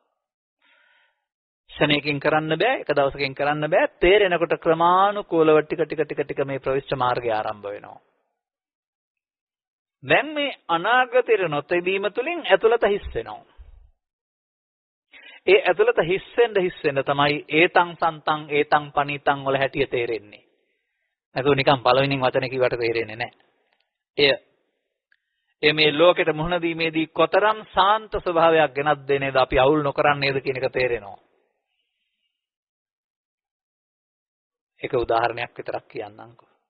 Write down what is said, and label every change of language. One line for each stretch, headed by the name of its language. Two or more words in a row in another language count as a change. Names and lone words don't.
Sinhala: ශනේකින් කරන්න බෑ, එක දවසකින් කරන්න බෑ. තේරෙනකොට ක්‍රමානුකූලව ටික මේ ප්‍රවිෂ්ඨ මාර්ගය ආරම්භ වෙනවා. දැන් මේ අනාගතයට නොතැබීම තුළින් ඇතුළත හිස් වෙනවා. ඒ ඇතුළත හිස් වෙන්න තමයි
Pali: ඒතං සන්තං ඒතං පනිතං
Sinhala: වල හැටිය තේරෙන්නේ. නැතුව නිකන් පළවෙනින් වචන කිව්වට තේරෙන්නේ නැහැ. එය මේ ලෝකෙට මුහුණ දීමේදී කොතරම් සාන්ත ස්වභාවයක් ගෙනත් දෙන්නේද අපි අවුල් නොකරන්නේද කියන එක තේරෙනවා. ඒක උදාහරණයක් විතරක් කියන්නම්කෝ.